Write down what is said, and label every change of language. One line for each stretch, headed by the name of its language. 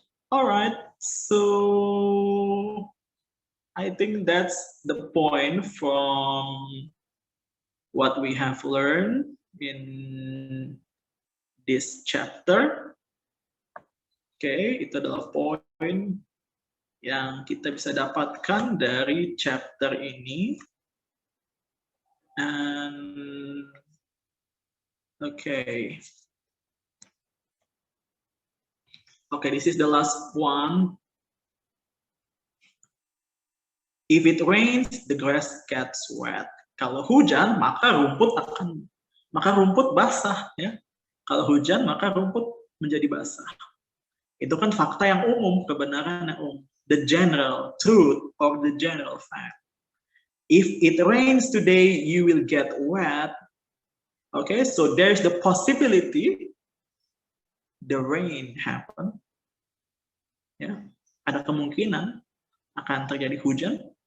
English: All right, so I think that's the point from what we have learned in this chapter.
Indonesian: Okay, itu adalah poin yang kita bisa dapatkan dari chapter ini.
English: And okay. Okay, this is the last one. If it rains, the grass gets wet.
Indonesian: Kalau hujan, maka rumput basah, ya. Kalau hujan, maka rumput menjadi basah. Itu kan fakta yang umum, kebenaran yang umum.
English: The general truth or the general fact. If it rains today, you will get wet. Okay, so there's the possibility the rain happen.
Indonesian: Ya, ada kemungkinan akan terjadi hujan.